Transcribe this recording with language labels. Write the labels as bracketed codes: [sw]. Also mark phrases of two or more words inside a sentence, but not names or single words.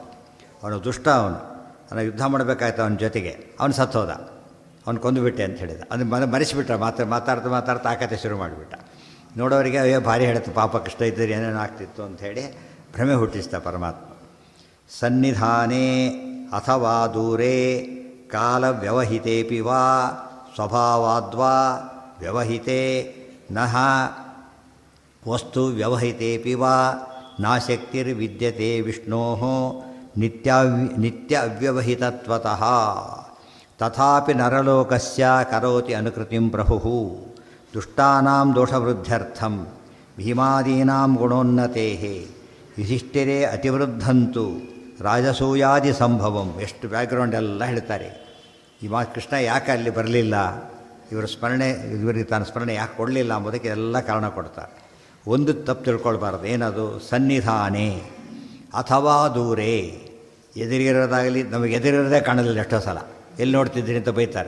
[kn] ಅವನು ದುಷ್ಟ, ಅವನು ಯುದ್ಧ ಮಾಡಬೇಕಾಯ್ತು ಅವನ ಜೊತೆಗೆ, ಅವನು ಸತ್ತೋದ, ಅವ್ನು ಕೊಂದುಬಿಟ್ಟೆ ಅಂತ ಹೇಳಿದ. ಅದು ಮರೆಸಿಬಿಟ್ಟ, ಮಾತಾಡ್ತಾ ಆಕತೆ ಶುರು ಮಾಡಿಬಿಟ್ಟ. ನೋಡೋರಿಗೆ ಅಯ್ಯೋ ಭಾರಿ ಹೇಳುತ್ತೆ, ಪಾಪ ಕಷ್ಟ ಇದ್ದರೆ ಏನೇನು ಆಗ್ತಿತ್ತು ಅಂಥೇಳಿ ಭ್ರಮೆ ಹುಟ್ಟಿಸ್ತ ಪರಮಾತ್ಮ. [sa] ಸನ್ನಿಧಾನೇ ಅಥವಾ ದೂರೇ ಕಾಲ ವ್ಯವಹಿತೇಪಿ ವಾ ಸ್ವಭಾವಾದ್ವಾ ವ್ಯವಹಿತೆ ನಃ ವಸ್ತು ವ್ಯವಹಿತೇಪಿ ವಾ ನಾಶಕ್ತಿರ್ವಿದ್ಯತೆ ವಿಷ್ಣೋ ನಿತ್ಯ ಅವ್ಯವಹಿತತ್ವತಃ ತಥಾಪಿ ನರಲೋಕಸ್ಯ ಕರೋತಿ ಅನುಕೃತಿಂ ಪ್ರಭುಃ ದುಷ್ಟಾನಾಂ ದೋಷವೃದ್ಧ್ಯರ್ಥಂ ಭೀಮಾದೀನಾಂ ಗುಣೋನ್ನತೇಃ ಯುಧಿಷ್ಠಿರೇ ಅತಿವೃದ್ಧಂತು ರಾಜಸೂಯಾದಿ ಸಂಭವಂ. [kn] ಎಷ್ಟು ಬ್ಯಾಕ್ಗ್ರೌಂಡ್ ಎಲ್ಲ ಹೇಳ್ತಾರೆ. ಈ ಕೃಷ್ಣ ಯಾಕೆ ಅಲ್ಲಿ ಬರಲಿಲ್ಲ, ಇವರಿಗೆ ತಾನು ಸ್ಮರಣೆ ಯಾಕೆ ಕೊಡಲಿಲ್ಲ ಅಂಬೋದಕ್ಕೆ ಎಲ್ಲ ಕಾರಣ ಕೊಡ್ತಾರೆ. ಒಂದು ತಪ್ಪು ತಿಳ್ಕೊಳ್ಬಾರ್ದು, ಏನದು ಸನ್ನಿಧಾನೇ ಅಥವಾ ದೂರೇ. ಎದುರಿರೋದಾಗಲಿ ನಮಗೆ ಎದುರಿರೋದೇ ಕಾಣೋದಿಲ್ಲ, ಎಷ್ಟೋ ಸಲ ಎಲ್ಲಿ ನೋಡ್ತಿದ್ದೀನಿ ಅಂತ ಬೈತಾರೆ.